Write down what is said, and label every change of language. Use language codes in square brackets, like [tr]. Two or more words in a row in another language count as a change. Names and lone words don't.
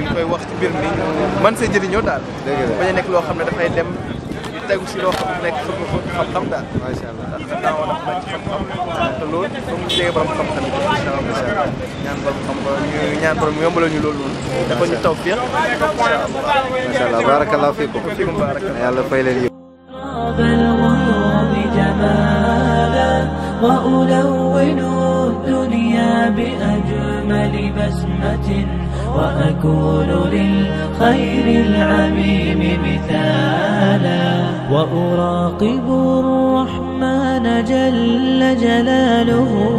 [wo] ñu ngi koy wax ci mbir mi man see jëriñoo daal bañ a nekk loo xam ne dafay dem di tegu si loo xam ne nekk xam-xam daal [ar] ما شاء الله [wo] ndax daa war a laaj xam-xam te loolu foog ñu jege borom xam-xam yi [ar] إن شاء الله [wo] ñaan borom xam ba ñu ñaan borom yombalal ñu loolu noonu dafa ñu taw fiq [ar] إن شاء الله ما شاء الله بارك الله فيكم [wo] yàlla fay leen yiw [ar] الغيوم جمالا وألون الدنيا بأجمل بسمة وأكون للخير العميم مثالا وأراقب الرحمن جل جلاله